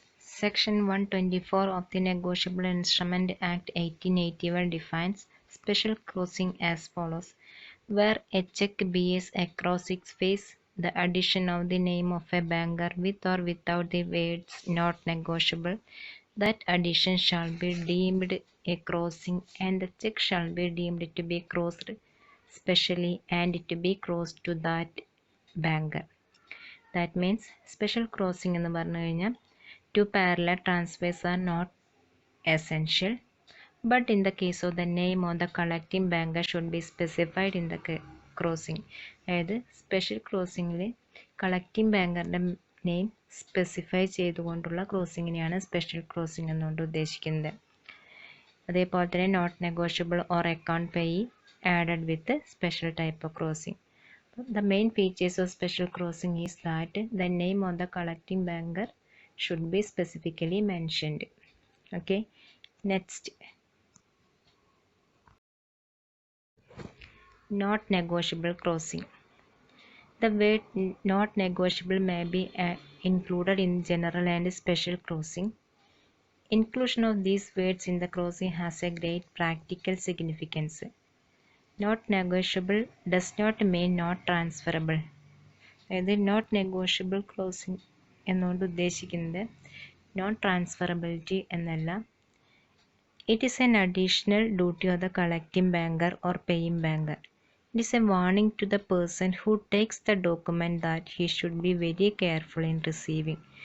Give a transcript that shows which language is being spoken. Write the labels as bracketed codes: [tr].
[en] Section 124 of the Negotiable Instrument Act 1881 defines special crossing as follows, where a check bears across its face the addition of the name of a banker with or without the words not negotiable, that addition shall be deemed a crossing and the check shall be deemed to be crossed specially and to be crossed to that banker. That means special crossing [ml] എന്ന് പറഞ്ഞു കഴിഞ്ഞാൽ [en] two parallel transfers are not essential, but in the case of the name of the collecting banker should be specified in the crossing. [ml] അതായത് special ക്രോസിങ്ങിൽ collecting ബാങ്കറിൻ്റെ name specify ചെയ്തുകൊണ്ടുള്ള ക്രോസിങ്ങിനെയാണ് special crossing എന്നുകൊണ്ട് ഉദ്ദേശിക്കുന്നത്. അതേപോലെ തന്നെ [en] Not negotiable or account payee added with special type of crossing. The main features of special crossing is that the name of the collecting banker should be specifically mentioned. Okay, next, not negotiable crossing. The word not negotiable may be included in general and special crossing. Inclusion of these words in the crossing has a great practical significance. Not negotiable does not mean not transferable. [ml] അതായത് not negotiable closing എന്നുകൊണ്ട് ഉദ്ദേശിക്കുന്നത് non transferability എന്നല്ല. [en] It is an additional duty of the collecting banker or paying banker. It is a warning to the person who takes the document that he should be very careful in receiving.